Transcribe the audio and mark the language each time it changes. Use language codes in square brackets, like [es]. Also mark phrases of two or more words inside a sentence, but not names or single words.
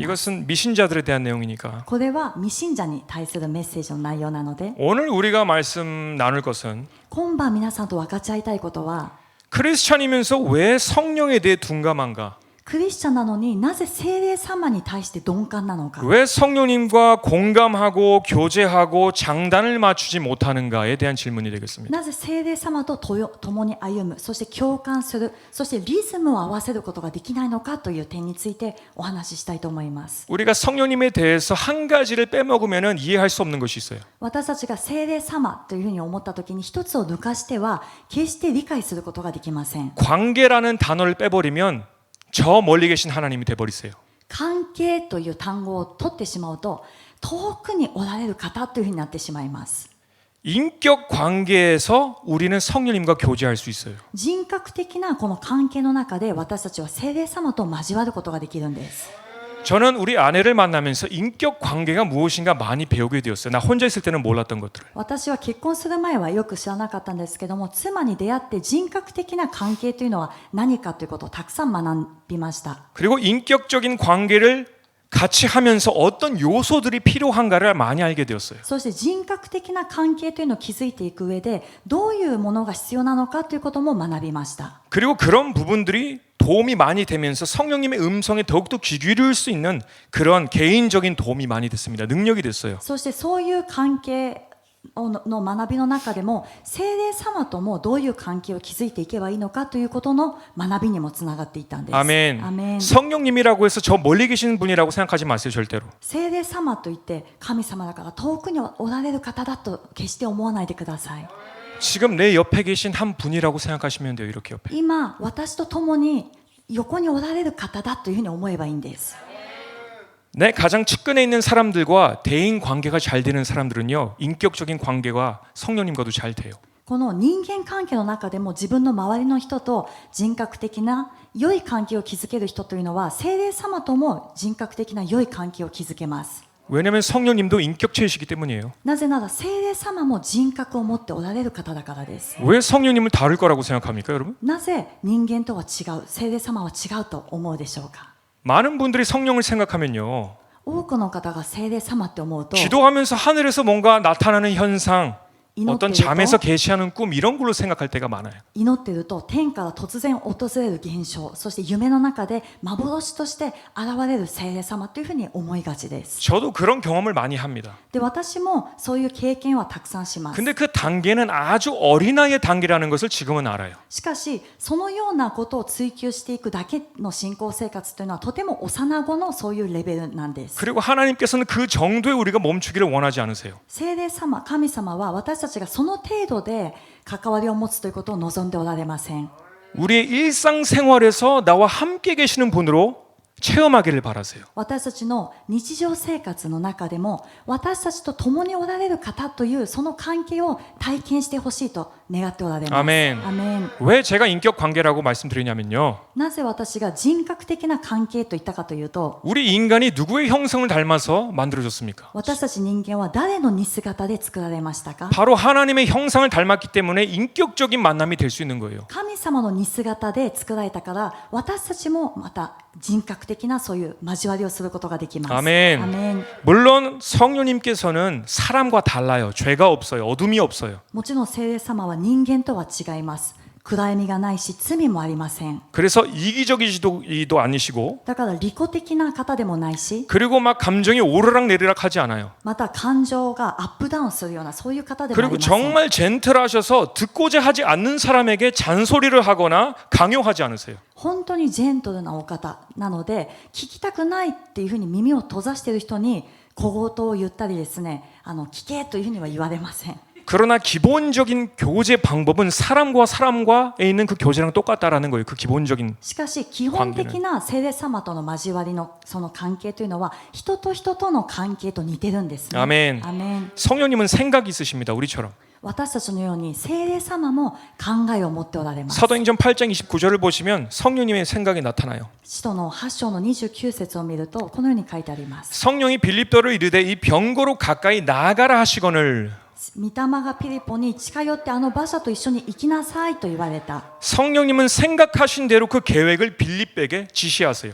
[ko] 이것은 미신자들에 대한 내용이니까 [ja] これは未信者に対するメッセージの内容なので、 [ko] 오늘 우리가 말씀 나눌 것은 [ja] 今晩皆さんと分かち合いたいことは [ko] 크리스찬이면서 왜 성령에 대해 둔감한가? [ja] クリスチャンなのになぜ聖霊様に対して鈍感なのか、 [ko] 왜 성령님과 공감하고 교제하고 장단을 맞추지 못하는가에 대한 질문이 되겠습니다. [ja] なぜ聖霊様と共に歩む、そして共感する、そしてリズムを合わせることができないのかという点についてお話ししたいと思います。 [ko] 우리가 성령님에 대해서 한 가지를 빼먹으면 이해할 수 없는 것이 있어요. [ja] 私たちが聖霊様というふうに思った時に一つを抜かしては決して理解することができません。 [ko] 관계라는 단어를 빼버리면 저 멀리 계신 하나님이 돼버리세요. [ja] 関係という単語を取ってしまうと遠くにおられる方というふうになってしまいます。 [ko] 인격 관계에서 우리는 성령님과 교제할 수 있어요. [ja] 人格的なこの関係の中で私たちは聖霊様と交わることができるんです。 [ko] 저는 우리 아내를 만나면서 인격 관계가 무엇인가 많이 배우게 되었어요. 나 혼자 있을 때는 몰랐던 것들을. [ja] 私は結婚する前はよく知らなかったんですけども、妻に出会って人格的な関係というのは何かということをたくさん学びました。 [ko] 그리고 인격적인 관계를 같이 하면서 어떤 요소들이 필요한가를 많이 알게 되었어요. [ja] そして人格的な関係というのを築いていく上でどういうものが必要なのかということも学びました。 [ko] 그리고 그런 부분들이 도움이 많이 되면서 성령님의 음성에 더욱더 귀 기울일 수 있는 그런 개인적인 도움이 많이 됐습니다. 능력이 됐어요. [ja] そしてそういう関係の学びの中でも聖霊様ともどういう関係を築いていけばいいのかということの学びにもつながっていったんです。 [ko] 아멘. [ja] アメン。 [ko] 성령님이라고 해서 저 멀리 계시는 분이라고 생각하지 마세요, 절대로. [ja] 聖霊様といって神様だから遠くにおられる方だと決して思わないでください。 [ko] 지금 내 옆에 계신 한 분이라고 생각하시면 돼요. 이렇게 옆에. [ja] 今私と共に横におられる方だというふうに思えばいいんです。 [ko] 내 가장 측근에 있는 사람들과 대인 관계가 잘 되는 사람들은요, 인격적인 관계가 성령님과도 잘 돼요. [ja] この人間関係の中でも自分の周りの人と人格的な良い関係を築ける人というのは聖霊様とも人格的な良い関係を築けます。 [ko] 왜냐하면 성령님도 인격체이시기 때문이에요. [ja] なぜなら聖霊様も人格を持っておられる方だからです。 [ko] 왜 성령님을 다를 거라고 생각합니까, 여러분? [ja] なぜ人間とは違う、聖霊様は違うと思うでしょうか。 [ko] 많은 분들이 성령을 생각하면요, [ja] 多くの方が聖霊様って思うと [ko] 기도하면서 하늘에서 뭔가 나타나는 현상, 어떤 이노테르도? 잠에서 계시하는 꿈 이런 걸로 생각할 때가 많아요. [ja] 祈っていると天から突然訪れる現象、そして夢の中で幻として現れる聖霊様というふうに思いがちです。 [ko] 저도 그런 경험을 많이 합니다. [ja] で、私もそういう経験はたくさんします。 [ko] 근데 그 단계는 아주 어린아이의 단계라는 것을 지금은 알아요. [ja] しかしそのようなことを追求していくだけの信仰生活というのはとても幼子のそういうレベルなんです。 [ko] 그리고 하나님께서는 그 정도에 우리가 멈추기를 원하지 않으세요. [ja] 聖霊様、神様は私たちがその程度で関わりを持つということを望んでおられません。 [ko] 우리의 일상생활에서 나와 함께 계시는 분으로 체험하기를 바라세요. [ja] 私たちの日常生活の中でも私たちと共におられる方というその関係を体験してほしいと願っておられます。 [ko] 아멘. [ja] アメン。 [ko] 왜 제가 인격 관계라고 말씀드리냐면요. [ja] なぜ私が人格的な関係と言ったかというと、 [ko] 우리 인간이 누구의 형성을 닮아서 만들어졌습니까? [ja] 私たち人間は誰の似姿で作られましたか？ [ko] 바로 하나님의 형상을 닮았기 때문에 인격적인 만남이 될 수 있는 거예요. [ja] 神様の似姿で作られたから私たちもまた人格的なそういう交わりをすることができます。 [ko] 아멘. [ja] アメン。 [ko] 물론 성령님께서는 사람과 달라요. 죄가 없어요. 어둠이 없어요. [ja] もちろん聖霊様は人間とは違います。暗闇がないし罪もありません。 [ko] 그래서 이기적이지도 아니시고 [ja] だから利己的な方でもないし、 [ko] 그리고 막 감정이 오르락내리락 하지 않아요. [ja] また感情がアップダウンするようなそういう方でもあり [ko] 그리고 [ja] ません。 [ko] 정말 젠틀하셔서 듣고자 하지 않는 사람에게 잔소리를 하거나 강요하지 않으세요. [ja] 本当にジェントルなお方なので聞きたくないっていうふうに耳を閉ざしている人に小言を言ったりですね、聞けというふうには言われません。 [ko] 그러나 기본적인 교제 방법은 사람과에 있는 그 교제랑 똑같다라는 거예요. 그 기본적인. [ja] しかし基本的な聖霊様との交わりのその関係というのは人と人との関係と似てるんですね。 [ko] 아멘. [ja] アメン。 [ko] 성령님은 생각이 있으십니다. 우리처럼. [ja] 私たちのように聖霊様も考えを持っておられます。 [ko] 사도행전 8장 29절을 보시면 성령님의 생각이 나타나요. [ja] 使徒の8章の29節を見るとこのように書いてあります。 [ko] 성령이 빌립도를 이르되 이 병거로 가까이 나아가라 하시거늘. [ja] 御霊がピリポに近寄ってあの馬車と一緒に行きなさいと言われた。 [ko] 성령님은 생각하신 대로 그 계획을 빌립에게 지시하세요.